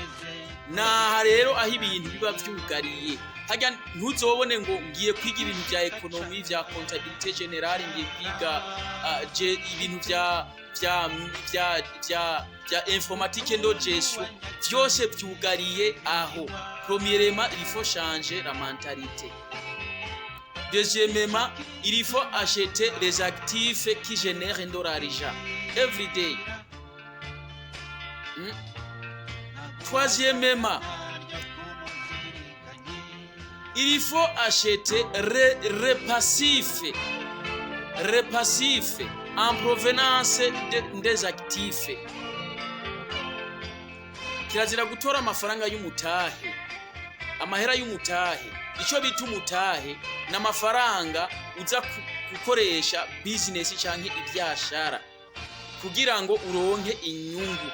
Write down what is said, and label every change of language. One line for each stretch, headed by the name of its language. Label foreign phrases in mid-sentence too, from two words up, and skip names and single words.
Rundi: Naha rero aho ibintu biba vyugariye. Hajya ntuzobone ngo ngiye kwiga ibintu vya ekonomi, vya
French: comptabilité générale,
Rundi: ngiye kwiga ibintu vya informatique ndo gestion. Vyose vyugariye aho.
French: Premièrement, il faut changer la mentalité. Deuxièmement, il faut acheter les actifs qui génèrent de l'argent
English: every day.
French: Troisièmement, il faut acheter repassifs en provenance des actifs.
Rundi: Kirazira gutora amafaranga y'umutahe, amahera y'umutahe. Ico bita umutahe n'amafaranga uza gukoresha business canke ibyashara kugira ngo uronke inyungu.